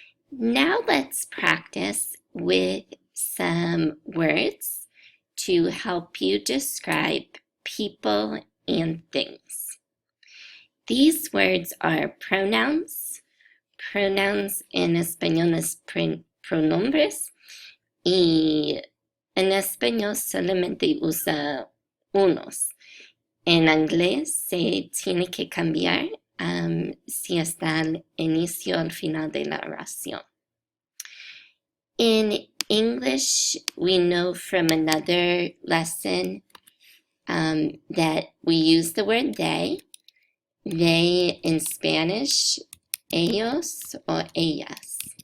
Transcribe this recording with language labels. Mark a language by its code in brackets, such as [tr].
[en] Now let's practice with some words to help you describe people and things. These words are pronouns. [es] Pronouns en español es pronombres y en español solamente usa unos. En inglés se tiene que cambiar si está al inicio o al final de la oración. [en] In English, we know from another lesson that we use the word they. They in Spanish, ellos or ellas.